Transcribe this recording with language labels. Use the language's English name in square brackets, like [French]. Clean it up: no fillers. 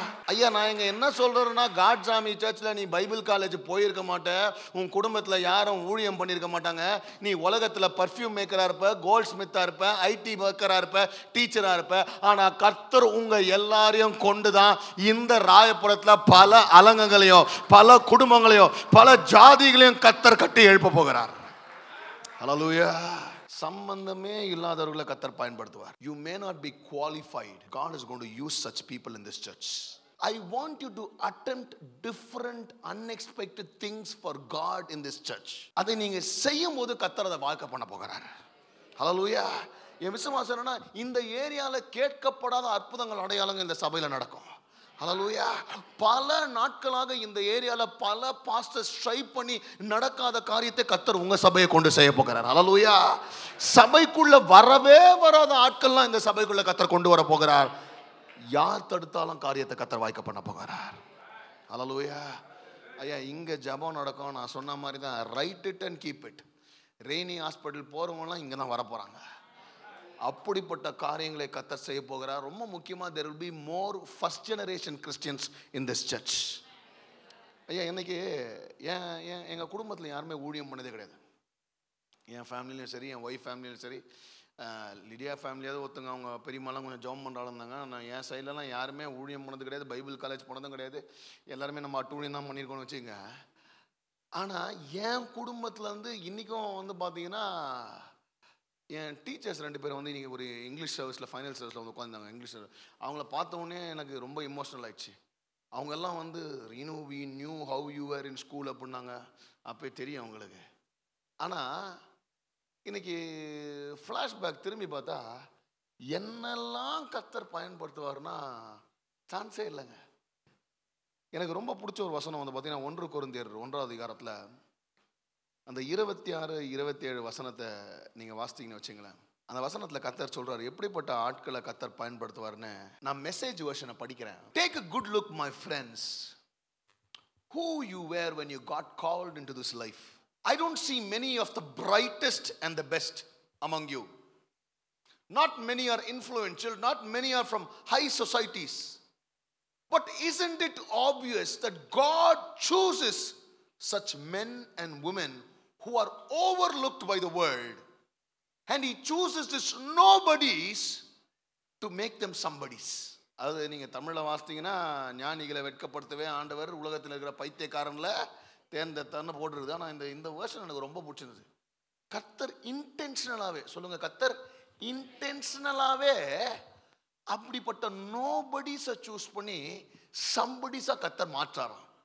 [Tamil] ஐயா, நான் இங்கே என்ன சொல்கிறேன்னா, காட்ஸ் ஆர்மி சர்ச்சில் நீ பைபிள் காலேஜ் போயிருக்க மாட்டேன், உன் குடும்பத்தில் யாரும் ஊழியம் பண்ணியிருக்க மாட்டாங்க, நீ உலகத்தில் பர்ஃப்யூம் மேக்கராக இருப்ப, கோல்ட் ஸ்மித்தாக இருப்ப, ஐடி ஒர்க்கராக இருப்ப, டீச்சராக இருப்ப. ஆனால் கர்த்தர் உங்கள் எல்லாரையும் கொண்டு தான் இந்த ராயபுரத்தில் பல அலங்கங்களையும் பல குடும்பங்களையும் பல ஜாதிகளையும் கர்த்தர் கட்டி எழுப்ப போகிறார். ஹல்லேலூயா. சம்பந்தமே இல்லாதவர்களை கர்த்தர் பயன்படுத்துவார். [English] You may not be qualified. God is going to use such people in this church. I want you to attempt different unexpected things for God in this church. [Tamil] அதை நீங்க செய்யும் போது கர்த்தர் அதை வாய்க்க பண்ண போகிறார். ஹல்லேலூயா. என் விசுவாசம் என்னன்னா, இந்த ஏரியால கேட்கப்படாத அற்புதங்கள் அடையாளங்கள் இந்த சபையில நடக்கும். ஹல்லேலூயா. பல நாட்களாக இந்த ஏரியால பல பாஸ்டர்ஸ் ட்ரை பண்ணி நடக்காத காரியத்தை கர்த்தர் உங்க சபையை கொண்டு செய்ய போகிறார். ஹல்லேலூயா. சபைக்குள்ள வரவே வராத ஆட்கள்லாம் இந்த சபைக்குள்ள கர்த்தர் கொண்டு வர போகிறார். யார் தடுத்தாலும் காரியத்தை கர்த்தர் வாய்க்க பண்ண போகிறார். ஹல்லேலூயா. ஐயா, இங்க ஜெபம் நடக்கும். நான் சொன்ன மாதிரி தான், [English] Write it and keep it. [Tamil] Rainy hospital போறவங்கலாம் இங்க தான் வர போறாங்க. அப்படிப்பட்ட காரியங்களை கர்த்தர் செய்ய போகிறார். ரொம்ப முக்கியமாக, [English] there will be more first generation Christians in this church. [Tamil] ஐயா, இன்னைக்கு எங்கள் குடும்பத்தில் யாருமே ஊழியம் பண்ணதே கிடையாது. என் ஃபேமிலியும் சரி, என் ஒய்ஃப் ஃபேமிலியும் சரி, லிடியா ஃபேமிலியாவது ஒருத்தங்க அவங்க பெரியம்மாலாம் கொஞ்சம் ஜாப் பண்ணுறாங்க இருந்தாங்க. நான் என் சைட்லலாம் யாருமே ஊழியம் பண்ணது கிடையாது, பைபிள் காலேஜ் போனதும் கிடையாது. எல்லாருமே நம்ம அட்டூழியம் தான் பண்ணியிருக்கோம்னு வச்சுக்கோங்க. ஆனால் என் குடும்பத்தில் வந்து இன்றைக்கும் பார்த்தீங்கன்னா, என் டீச்சர்ஸ் 2 பேர் இன்றைக்கி ஒரு இங்கிலீஷ் சர்வீஸில் ஃபைனல் சர்வீஸில் உட்காந்தாங்க. இங்கிலீஷ் அவங்கள பார்த்தோன்னே எனக்கு ரொம்ப இமோஷ்னல் ஆயிடுச்சு. அவங்கெல்லாம் [English] we knew how you were in school [Tamil] அப்படின்னாங்க. அப்போ தெரியும் அவங்களுக்கு. ஆனால் இன்னைக்கு ஃப்ளாஷ்பேக் திரும்பி பார்த்தா, என்னெல்லாம் கர்த்தர் பயன்படுத்துவார்னா சான்ஸே இல்லைங்க. எனக்கு ரொம்ப பிடிச்ச ஒரு வசனம் வந்து பார்த்தீங்கன்னா 1 கொரிந்தியர் 1ஆம் அதிகாரத்தில் அந்த 26, 27 வசனத்தை நீங்கள் வாசித்தீங்கன்னு வச்சுங்களேன். அந்த வசனத்தில் கர்த்தர் சொல்றாரு எப்படிப்பட்ட ஆட்களை கர்த்தர் பயன்படுத்துவார்னு. நான் மெசேஜ் வெர்ஷனை படிக்கிறேன். [English] Take a good look my friends, who you were when you got called into this life. I don't see many of the brightest and the best among you. Not many are influential, not many are from high societies. But isn't it obvious that God chooses such men and women who are overlooked by the world, and he chooses these nobodies to make them somebodies. [Tamil] அது நீங்கள் தமிழில் வாசித்தீங்கன்னா ஞானிகளை வெட்கப்படுத்தவே ஆண்டவர் உலகத்தில் இருக்கிற பைத்தியக்காரன்ல தேர்ந்தெடுத்தான்னு போட்டுருது. ஆனால் இந்த version எனக்கு ரொம்ப பிடிச்சிருந்தது. கர்த்தர் இன்டென்ஷனலாகவே, சொல்லுங்க, கர்த்தர் இன்டென்ஷனலாகவே அப்படிப்பட்ட நோபடிஸை சூஸ் பண்ணி சம்படிஸாக கர்த்தர் மாற்றாராம்.